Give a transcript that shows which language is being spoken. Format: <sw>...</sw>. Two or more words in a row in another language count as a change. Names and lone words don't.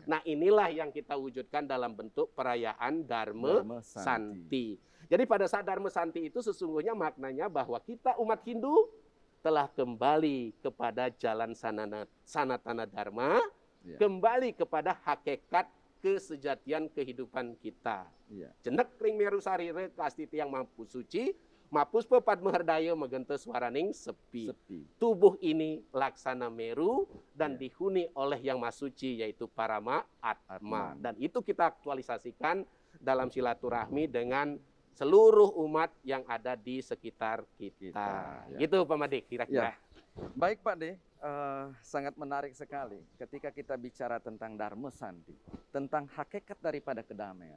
<id>Nah, inilah yang kita wujudkan dalam bentuk perayaan Dharma Santi. Jadi pada saat Dharma Santi itu sesungguhnya maknanya bahwa kita umat Hindu telah kembali kepada jalan Sanatana Dharma, Ya. kembali kepada hakikat kesejatian kehidupan kita. Ya.</id> <ban>Jenek ring meru sarire kastiti yang mampu suci, mapus pepadma herdaya megente swaraning sepi.</ban> <id>Sepi. Tubuh ini laksana meru dan Ya. dihuni oleh yang maha suci yaitu Parama Atma. Atman. Dan itu kita aktualisasikan dalam silaturahmi dengan seluruh umat yang ada di sekitar kita. Ya. Gitu Pak Made kira-kira. Baik Pak De, sangat menarik sekali ketika kita bicara tentang Dharma Santi, tentang hakikat daripada kedamaian.</id>